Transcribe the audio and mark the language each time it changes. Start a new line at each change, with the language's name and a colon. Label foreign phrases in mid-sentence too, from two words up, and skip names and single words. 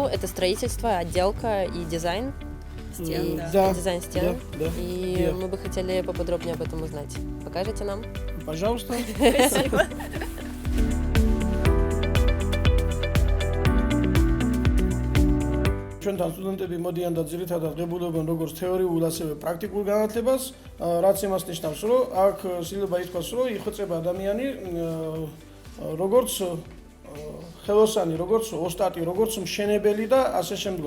Russian: Это строительство, отделка и дизайн. Стен, И- да. Да, Дизайн стен. да, да. И Да. мы бы хотели поподробнее об этом узнать. Покажете нам? Пожалуйста. Спасибо.
Georgian: ჩვენთან სტუდენტები მოდიან და ძირითადად ღებულობენ როგორც თეორიულ, ასევე პრაქტიკულ განათლებას, რაც იმას ნიშნავს, რომ აქ შეიძლება ითქვას, რომ იხვეწება ადამიანი როგორც ხელოსანი, როგორც ოსტატი, როგორც მშენებელი და ასე შემდგომ.